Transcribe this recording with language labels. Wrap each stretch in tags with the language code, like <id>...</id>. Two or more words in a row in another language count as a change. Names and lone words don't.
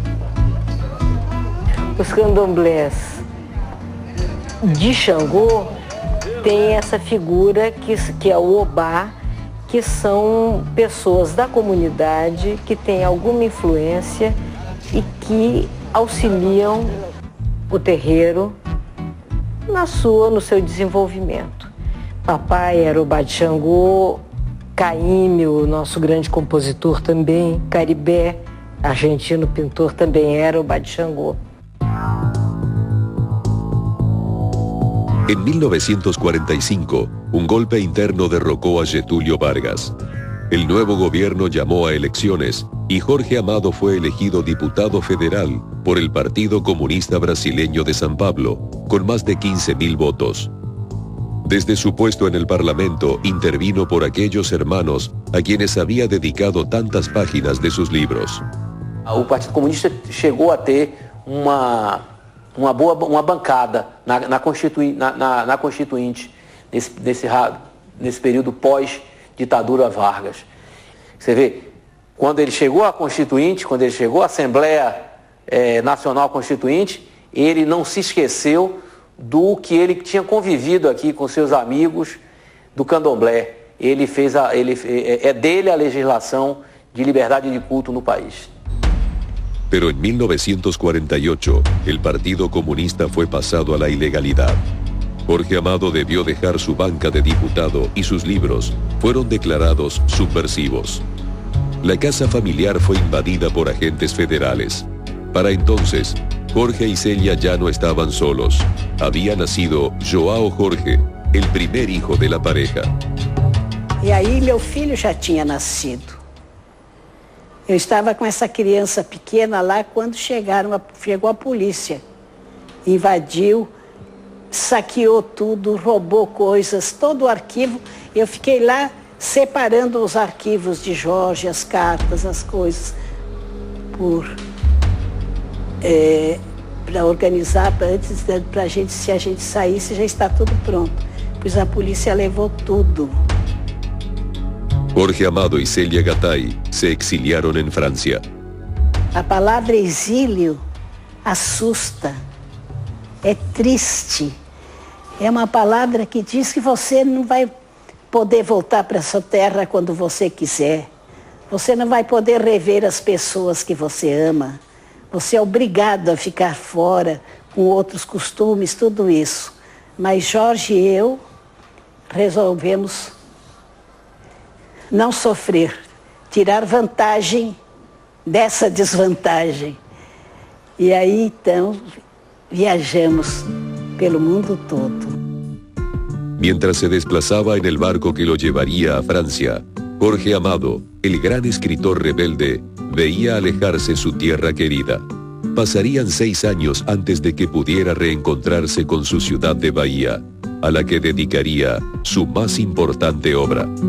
<pt>Os candomblés de Xangô tem essa figura que é o Obá, que são pessoas da comunidade que têm alguma influência e que auxiliam o terreiro no seu desenvolvimento. Papai era o Obá de Xangô, Caíme, o nosso grande compositor também, Caribé, argentino pintor, também era o Obá de Xangô.</pt> <es>En 1945, un golpe interno derrocó a Getúlio Vargas. El nuevo gobierno llamó a elecciones y Jorge Amado fue elegido diputado federal por el Partido Comunista Brasileño de San Pablo, con más de 15.000 votos. Desde su puesto en el Parlamento intervino por aquellos hermanos a quienes había dedicado tantas páginas de sus libros.</es> <pt>O Partido Comunista chegou a ter uma bancada na Constituinte nesse período pós-ditadura Vargas. Você vê, quando ele chegou à Constituinte, quando ele chegou à Assembleia Nacional Constituinte, ele não se esqueceu do que ele tinha convivido aqui com seus amigos do candomblé. É dele a legislação de liberdade de culto no país.</pt> <es>Pero en 1948, el Partido Comunista fue pasado a la ilegalidad. Jorge Amado debió dejar su banca de diputado y sus libros fueron declarados subversivos. La casa familiar fue invadida por agentes federales. Para entonces, Jorge y Celia ya no estaban solos. Había nacido João Jorge, el primer hijo de la pareja.</es> <pt>E aí meu filho já tinha nascido. Eu estava com essa criança pequena lá quando chegou a polícia. Invadiu, saqueou tudo, roubou coisas, todo o arquivo. Eu fiquei lá separando os arquivos de Jorge, as cartas, as coisas, para organizar, para gente, se a gente saísse, já está tudo pronto. Pois a polícia levou tudo.</pt> <es>Jorge Amado y Celia Gattai se exiliaron en Francia.</es> <pt>A palavra exílio assusta, é triste. É uma palavra que diz que você não vai poder voltar para sua terra quando você quiser. Você não vai poder rever as pessoas que você ama. Você é obrigado a ficar fora, com outros costumes, tudo isso. Mas Jorge e eu resolvemos não sofrer, tirar vantagem dessa desvantagem. E aí, então, viajamos pelo mundo todo.</pt> <es>Mientras se desplazaba en el barco que lo llevaría a Francia, Jorge Amado, el gran escritor rebelde, veía alejarse su tierra querida. Pasarían 6 años antes de que pudiera reencontrarse con su ciudad de Bahía, a la que dedicaría su más importante obra.</es>